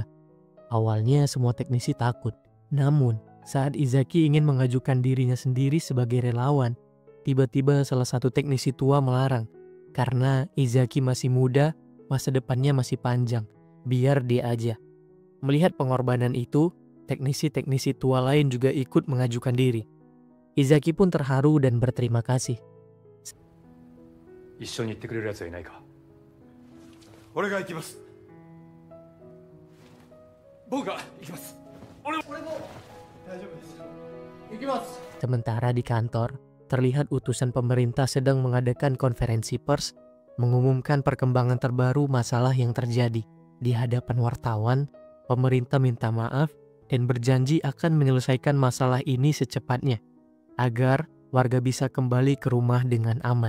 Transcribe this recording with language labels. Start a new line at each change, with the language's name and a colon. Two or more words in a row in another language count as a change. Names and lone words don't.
Indonesian: Awalnya semua teknisi takut. Namun, saat Izaki ingin mengajukan dirinya sendiri sebagai relawan, tiba-tiba salah satu teknisi tua melarang. Karena Izaki masih muda, masa depannya masih panjang. Biar dia aja. Melihat pengorbanan itu, teknisi-teknisi tua lain juga ikut mengajukan diri. Izaki pun terharu dan berterima kasih.
Japanese: 一緒に行ってくれるやつはいないか。俺が行きます。僕が行きます。俺も大丈夫です。行きます。
Indonesian: Sementara di kantor, terlihat utusan pemerintah sedang mengadakan konferensi pers mengumumkan perkembangan terbaru masalah yang terjadi. Di hadapan wartawan, pemerintah minta maaf dan berjanji akan menyelesaikan masalah ini secepatnya agar warga bisa kembali ke rumah dengan aman.